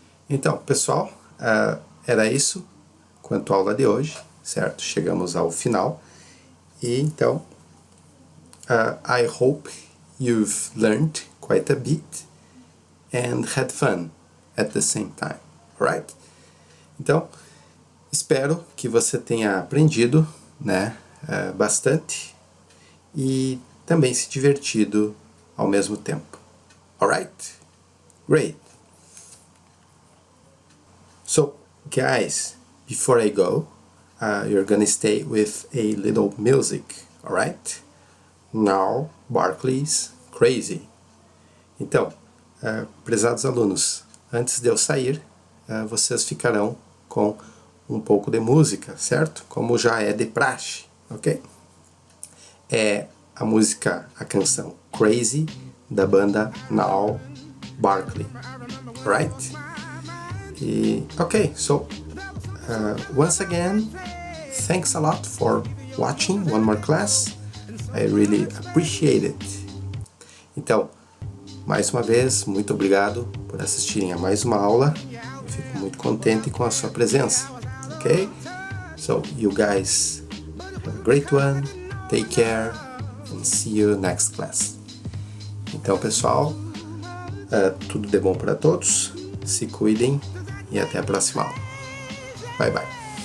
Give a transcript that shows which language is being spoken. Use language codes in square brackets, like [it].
[pt] Então, pessoal, era isso quanto à aula de hoje, certo? Chegamos ao final. E, então, [en] I hope you've learned quite a bit and had fun at the same time, alright? [pt] Então, espero que você tenha aprendido, né, bastante e também se divertido ao mesmo tempo. [en] Alright? Great! So, guys, before I go, you're gonna stay with a little music, alright? Now, Barclay's Crazy. [pt] Então, prezados alunos, antes de eu sair, vocês ficarão com um pouco de música, certo? Como já é de praxe, ok? É a música, a canção Crazy, da banda Now Barkley, right? [en] E, ok, so, once again, thanks a lot for watching one more class. I really appreciate it. [pt] Então, mais uma vez, muito obrigado por assistirem a mais uma aula. Eu fico muito contente com a sua presença. [en] Ok? So, you guys have a great one. Take care and see you next class. [pt] Então, pessoal, tudo de bom para todos. Se cuidem e até a próxima aula. [en] Bye, bye.